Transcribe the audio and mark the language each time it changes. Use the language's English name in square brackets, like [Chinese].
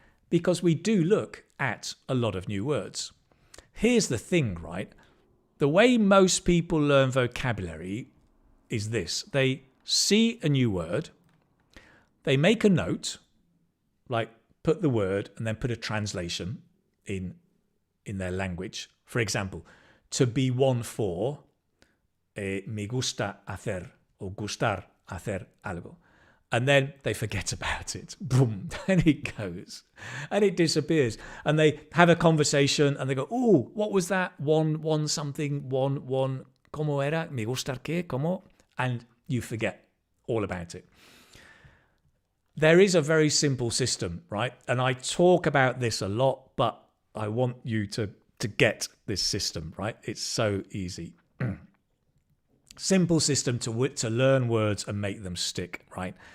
[English] Because we do look at a lot of new words. Here's the thing, right? The way most people learn vocabulary is this. They see a new word, they make a note, like put the word and then put a translation in their language. For example, to be one for, [Spanish] me gusta hacer, [English] or [Spanish] gustar hacer algo. [English] And then they forget about it. Boom. And it goes. And it disappears. And they have a conversation and they go, oh, what was that? One something, one, [Spanish] ¿cómo era? Me gustar qué? ¿Cómo? [English] And you forget all about it. There is a very simple system, right? And I talk about this a lot, but I want you to get this system, right? It's so easy. Simple system to learn words and make them stick, right?